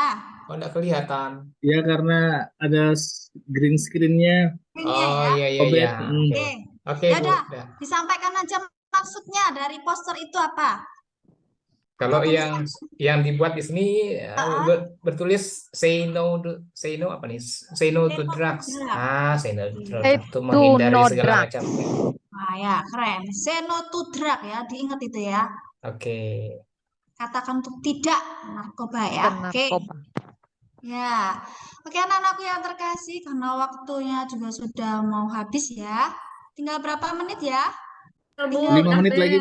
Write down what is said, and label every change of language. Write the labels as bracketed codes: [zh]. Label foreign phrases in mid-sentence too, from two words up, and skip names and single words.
[id] Oh, enggak kelihatan. Ya, karena ada [en] green screen- [id] nya. Oh, iya. Obet. Oke. Oke, Ya Bu. udah. Udah. Disampaikan aja maksudnya dari poster itu apa? Kalau Atau yang dibuat di sini bertulis [en] say no [id] apa nih? [en] Say no to drugs. Say no to drugs. Say [id] Untuk [en] to [id] menghindari [en] no [id] segala [en] drugs. [id] macam. Nah, ya, keren. [en] Say no to drug [id] ya, diingat itu ya. Oke. Katakan untuk tidak narkoba ya. Oke. Narkoba. Ya. Oke, anak-anakku yang terkasih, karena waktunya juga sudah mau habis ya. Tinggal berapa menit ya? Bu, 5 udah menit lagi,